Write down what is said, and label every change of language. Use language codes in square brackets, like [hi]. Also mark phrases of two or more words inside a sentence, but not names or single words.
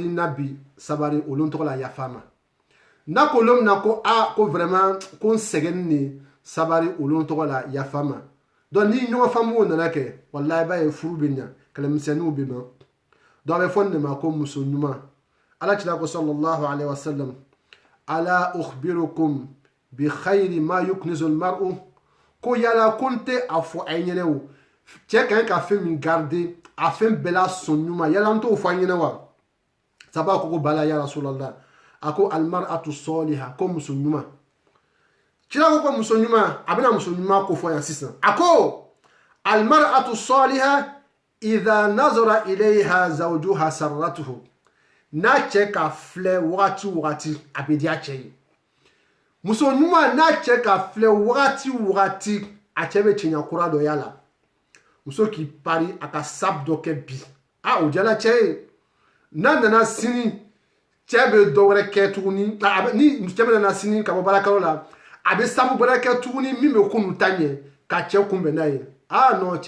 [bm] n na bi sabari olu tɔgɔ la yafa ma n'a ko don min na ko ko vraiment ko n sɛgɛnni de sabari olu tɔgɔ la yafa ma donc ni ɲɔgɔn faamuw nana kɛ walahi i b'a ye furu bɛ ɲa kɛlɛmisɛnninw bɛ ban donc a bɛ fɔ nin de ma ko muso ɲuman ala cila ko [ar] صلى الله عليه وسلم ألا أخبركم بخير ما يكنز المرء [bm] ko yala ko n tɛ a fɔ a ye ɲɛnɛ o cɛ ka ɲi ka fɛn min garder a fɛn bɛɛ la sɔn ɲuman yala n t'o fɔ a ɲɛnɛ wa saba ko [ar] بلى يا رسول الله [bm] a ko [ar] المرأة الصالحة [bm] ko muso ɲuman cila ko muso ɲuman a bɛna muso ɲuman ko fɔ yan sisan a ko [ar] المرأة الصالحة إذا نظر إليها زوجها سرته [bm] n'a cɛ ka filɛ wagati wagati a bɛ diya cɛ ye muso ɲuman n'a cɛ ka filɛ wagati wagati a cɛ bɛ cɛɲa kura dɔ y'a la muso k'i pari a ka sabu dɔ kɛ bi o jala cɛ ye n'a nana sini cɛ bɛ dɔ wɛrɛ kɛ tuguni ni cɛ bɛ nana sini ka bɔ baarakɛyɔrɔ la a bɛ sabu wɛrɛ kɛ tuguni min bɛ kunu ta ɲɛ ka cɛ kunbɛn n'a ye non cɛ